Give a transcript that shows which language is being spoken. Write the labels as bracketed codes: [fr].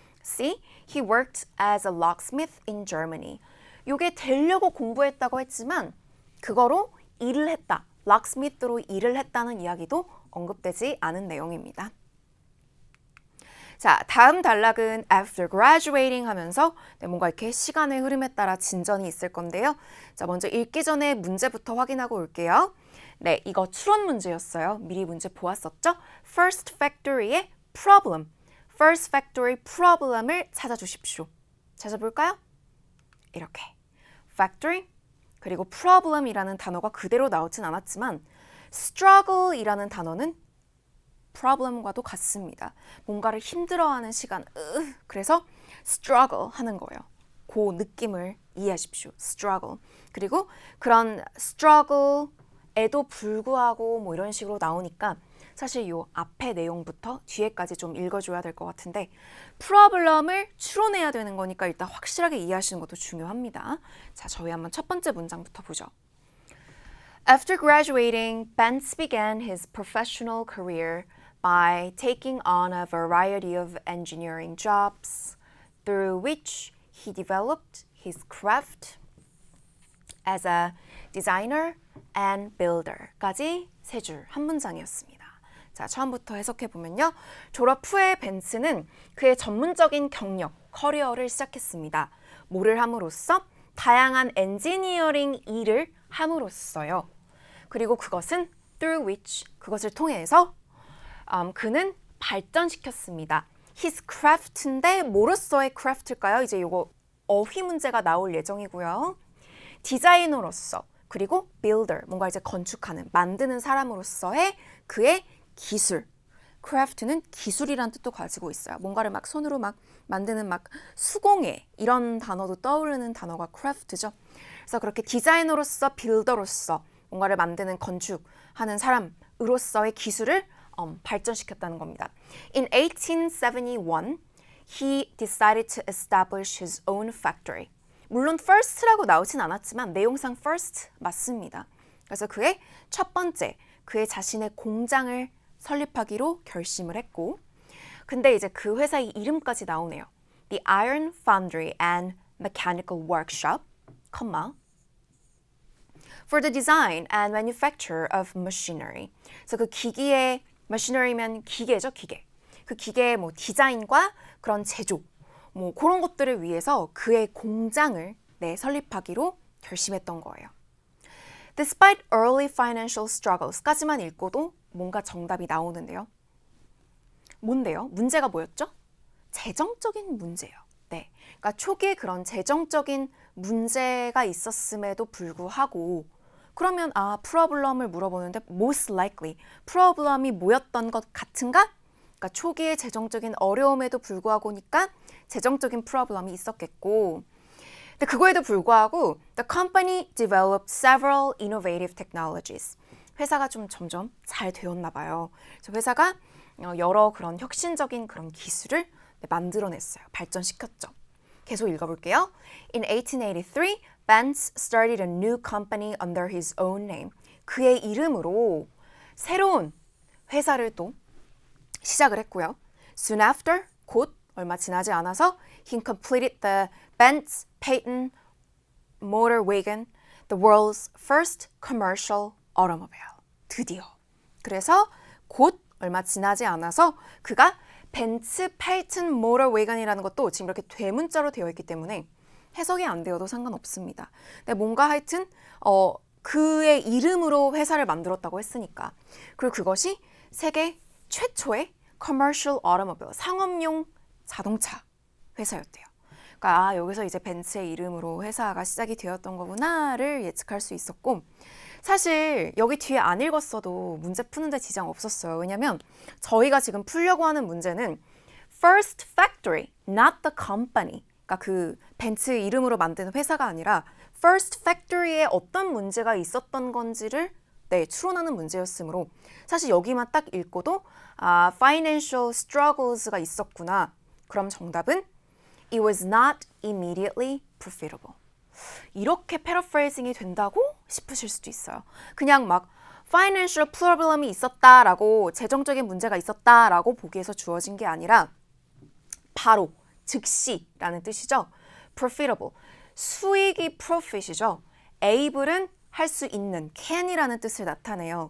[en] C. He worked as a locksmith in Germany. [ko] 이게 되려고 공부했다고 했지만 그거로 일을 했다. locksmith로 일을 했다는 이야기도 언급되지 않은 내용입니다. 자, 다음 단락은 [en] after graduating [ko] 하면서 뭔가 이렇게 시간의 흐름에 따라 진전이 있을 건데요. 자, 먼저 읽기 전에 문제부터 확인하고 올게요. 네, 이거 추론 문제였어요. 미리 문제 보았었죠? First factory의 problem. First factory problem을 찾아주십시오. 찾아볼까요? 이렇게. factory 그리고 problem이라는 단어가 그대로 나오진 않았지만 struggle이라는 단어는 problem과도 같습니다. 뭔가를 힘들어하는 시간, 그래서 struggle 하는 거예요. 그 느낌을 이해하십시오. struggle. 그리고 그런 struggle에도 불구하고 이런 식으로 나오니까 사실 요 앞에 내용부터 뒤에까지 좀 읽어줘야 될 것 같은데 problem을 추론해야 되는 거니까 일단 확실하게 이해하시는 것도 중요합니다. 자, 저희 한번 첫 번째 문장부터 보죠. [en] After graduating, Benz began his professional career by taking on a variety of engineering jobs, through which he developed his craft as a designer and builder [ko] 까지 세 줄 한 문장이었습니다. 자, 처음부터 해석해보면요. 졸업 후에 벤츠는 그의 전문적인 경력, 커리어를 시작했습니다. 뭐를 함으로써? 다양한 엔지니어링 일을 함으로써요. 그리고 그것은 [en] through which, [ko] 그것을 통해서 그는 발전시켰습니다. [en] His craft [ko] 인데 뭐로서의 craft일까요? 이제 요거 어휘 문제가 나올 예정이고요. 디자이너로서, 그리고 builder, 뭔가 이제 건축하는, 만드는 사람으로서의 그의 기술. craft는 기술이란 뜻도 가지고 있어요. 뭔가를 막 손으로 막 만드는 막 수공예 이런 단어도 떠오르는 단어가 craft죠. 그래서 그렇게 디자이너로서, 빌더로서 뭔가를 만드는, 건축하는 사람으로서의 기술을 발전시켰다는 겁니다. [en] In 1871, he decided to establish his own factory. [ko] 물론 first라고 나오진 않았지만 내용상 first 맞습니다. 그래서 그의 첫 번째, 그의 자신의 공장을 설립하기로 결심을 했고, 근데 이제 그 회사의 이름까지 나오네요. [en] The Iron Foundry and Mechanical Workshop, for the design and manufacture of machinery. [ko] 그래서 그 기기의 machinery면 기계죠, 기계. 그 기계의 뭐 디자인과 그런 제조, 뭐 그런 것들을 위해서 그의 공장을 설립하기로 결심했던 거예요. [en] Despite early financial struggles [ko] 까지만 읽고도 뭔가 정답이 나오는데요. 뭔데요? 문제가 뭐였죠? 재정적인 문제예요. 네, 그러니까 초기에 그런 재정적인 문제가 있었음에도 불구하고 그러면 프로블럼을 물어보는데 [en] most likely [ko] 프로블럼이 뭐였던 것 같은가? 그러니까 초기에 재정적인 어려움에도 불구하고니까 재정적인 프로블럼이 있었겠고 근데 그거에도 불구하고 [en] the company developed several innovative technologies. [ko] 회사가 좀 점점 잘 되었나 봐요. 그래서 회사가 여러 그런 혁신적인 그런 기술을 만들어냈어요. 발전시켰죠. 계속 읽어볼게요. [en] In 1883, Benz started a new company under his own name. [ko] 그의 이름으로 새로운 회사를 또 시작을 했고요. [en] Soon after, [ko] 곧 얼마 지나지 않아서 [en] he completed the Benz patent motor wagon, the world's first commercial automobile. [ko] 드디어. 그래서 곧 얼마 지나지 않아서 그가 벤츠 페이튼 모터 웨건이라는 것도 지금 이렇게 대문자로 되어 있기 때문에 해석이 안 되어도 상관없습니다. 근데 뭔가 하여튼 그의 이름으로 회사를 만들었다고 했으니까. 그리고 그것이 세계 최초의 commercial automobile, 상업용 자동차 회사였대요. 그러니까 여기서 이제 벤츠의 이름으로 회사가 시작이 되었던 거구나를 예측할 수 있었고 사실 여기 뒤에 안 읽었어도 문제 푸는데 지장 없었어요. 왜냐면 저희가 지금 풀려고 하는 문제는 [en] first factory, not the company. [ko] 그러니까 그 벤츠 이름으로 만드는 회사가 아니라 first factory에 어떤 문제가 있었던 건지를 추론하는 문제였으므로 사실 여기만 딱 읽고도 [en] financial struggles [ko] 가 있었구나. 그럼 정답은 [en] It was not immediately profitable. [ko] 이렇게 패러프레이징이 된다고 싶으실 수도 있어요. 그냥 막 financial problem이 있었다라고 재정적인 문제가 있었다라고 보기에서 주어진 게 아니라 바로 즉시라는 뜻이죠. profitable. 수익이 profit이죠. able은 할 수 있는 can이라는 뜻을 나타내요.